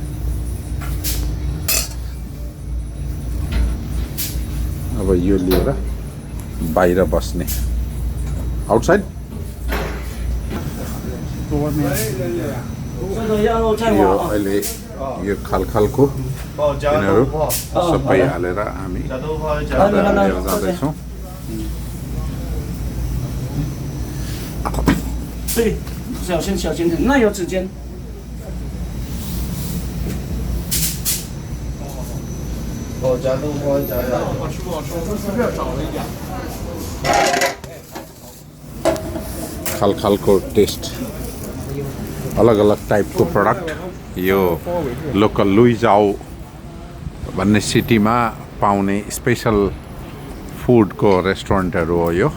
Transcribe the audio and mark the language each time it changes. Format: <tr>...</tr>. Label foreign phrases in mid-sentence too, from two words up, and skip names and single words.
<ne>अब यो लिएर बाहिर बस्ने आउटसाइड यो अहिले यो खालखालको यिनीहरू सबै हालेर हामी लिएर जाँदैछौँ।</ne> <zh>对，小心小心点，那有指尖。加豆花加呀。好吃不好吃？这边少了一点。</zh> <ne>खालखालको टेस्ट अलग अलग</ne> <en>typeको product</en> <ne>यो लोकल लुइजाओ भन्ने सिटीमा पाउने</ne> <en>special foodको restaurantहरू</en> <ne>हो यो।</ne>